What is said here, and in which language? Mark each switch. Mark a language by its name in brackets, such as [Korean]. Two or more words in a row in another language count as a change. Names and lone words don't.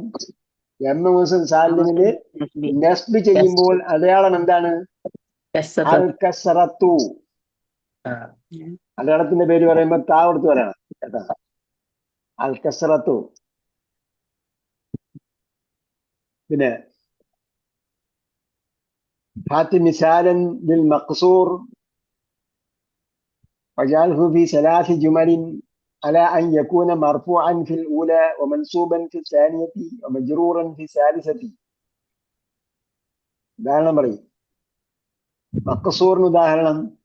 [Arabic] جمع مؤنث سالم [Malayalam] നസ്ബ് ചെയ്യുമ്പോൾ അടയാളം എന്താണ്? [Arabic] الكسرة. [Malayalam] അടയാളത്തിന്റെ പേര് പറയുമ്പോൾ താ കൊടുത്ത് പറയണം കേട്ടോ. [Arabic] الكسرة. പിന്നെ هات مثالا للمقصور واجعله في 3 جمل على أن يكون مرفوعا في الأولى ومنصوبا في الثانية ومجرورا في الثالثة. [Malayalam] ഉദാഹരണം പറയും. മഖ്സൂറിന് ഉദാഹരണം